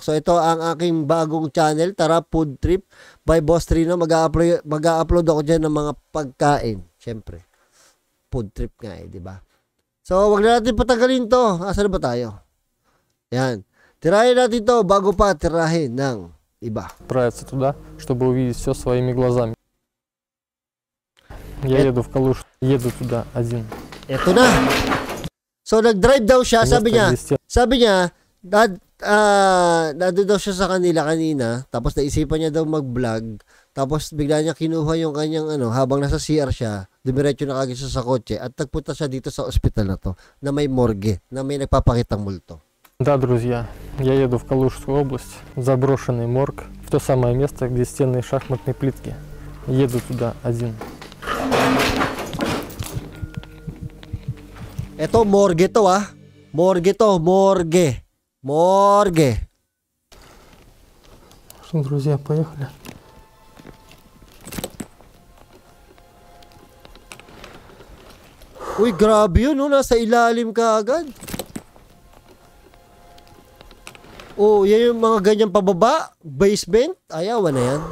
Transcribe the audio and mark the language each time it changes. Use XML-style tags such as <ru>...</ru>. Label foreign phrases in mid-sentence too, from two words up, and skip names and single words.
<tl>So ito ang aking bagong channel, Tara Food Trip by Boss Rino. Mag-upload ako dyan ng mga pagkain. Siyempre,</tl> <en>food trip</en> <tl>nga di ba? So wag na natin patagalin to. Asan na ba tayo? Yan. Tirahin natin to bago pa tirahin ng iba.</tl> <ru>Отправиться туда, чтобы увидеть все своими глазами. Я еду в Калуш, еду туда один.</ru> <tl>Ito na. So nag-drive daw siya, sabi niya, nandun daw siya sa kanila kanina, tapos naisipan niya daw mag-vlog, tapos bigla niya kinuha yung kanyang habang nasa CR siya, dumiretso na kagad siya sa kotse, at nagpunta siya dito sa ospital na to, na may morgue, na may nagpapakitang multo.</tl> <ru>Да, друзья, я еду в Калужскую область, в заброшенный морг, в то самое место, где стенные шахматные плитки. Еду туда один.</ru> <tl>Ito, morgue to Morgue to, morgue. Morgue.</tl> <ru>Что, друзья, поехали.</ru> <tl>Uy, grabe yun, nasa ilalim ka agad. Oh, yan yung mga ganyang pababa. Basement. Ayawan na yan.</tl>